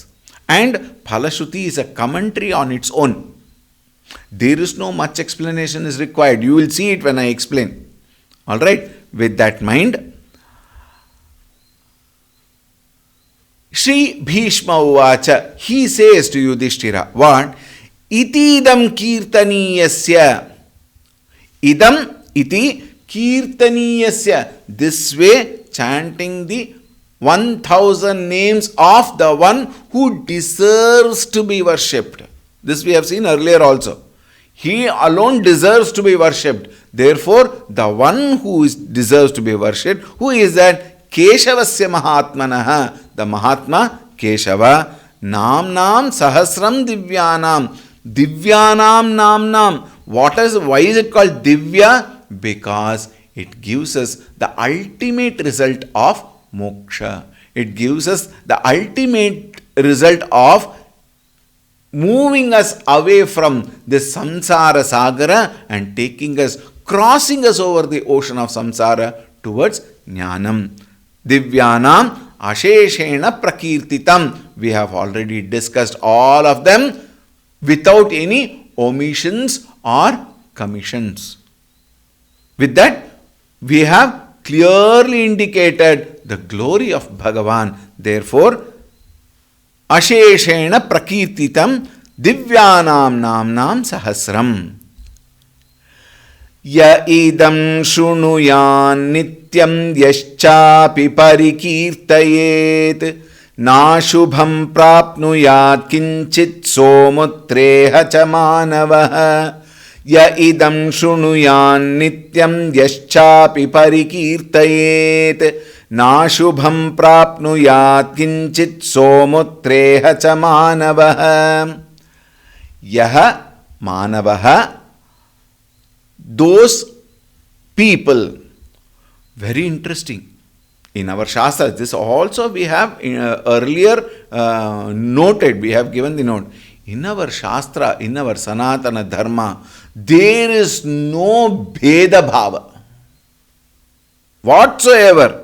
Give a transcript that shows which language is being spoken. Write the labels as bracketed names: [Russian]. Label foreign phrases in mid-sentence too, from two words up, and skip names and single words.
[English] And Phalshruti is a commentary on its own. There is no much explanation is required. You will see it when I explain. Alright, with that mind, [Sanskrit] श्री भीष्म उवाच, [English] he says to Yudhishthira, what? [Sanskrit] इतीदं कीर्तनीयस्य. इदम् इति कीर्तनीयस्य. [English] This way, chanting the 1000 names of the one who deserves to be worshipped. This we have seen earlier also. He alone deserves to be worshipped. Therefore, the one who deserves to be worshipped, who is that? [Sanskrit] केशवस्य महात्मनः, [English] the Mahatma Keshava. [Sanskrit] नाम्नां सहस्रं दिव्यानाम्. दिव्यानां नाम्नाम्. [English] Why is it called Divya? Because it gives us the ultimate result of moksha. It gives us the ultimate result of moving us away from this [Sanskrit] संसार सागर [English] and crossing us over the ocean of samsara towards jnanam. [Sanskrit] दिव्यानाम् अशेषेण प्रकीर्तितम्. [English] We have already discussed all of them without any omissions or commissions. With that, we have clearly indicated the glory of Bhagavan. [Sanskrit] Therefore, अशेषेण प्रकीर्तितं दिव्यानां नाम्नां सहस्रम्. य इदं शृणुयान् नित्यं यश्चापि परिकीर्तयेत् नाशुभं प्राप्नुयात् किञ्चित् सोऽमुत्रेह च मानवः. य इदं शृणुयान् नित्यं यश्चापि परिकीर्तयेत् नाशुभं प्राप्नुयात् किञ्चित् सोऽमुत्रेह च मानवः. यः मानवः, [English] those people. Very interesting. In our Shastras, this also we have earlier noted, we have given the note. In our Shastra, in our Sanatana Dharma, there is no [Sanskrit] भेद भाव [English] whatsoever.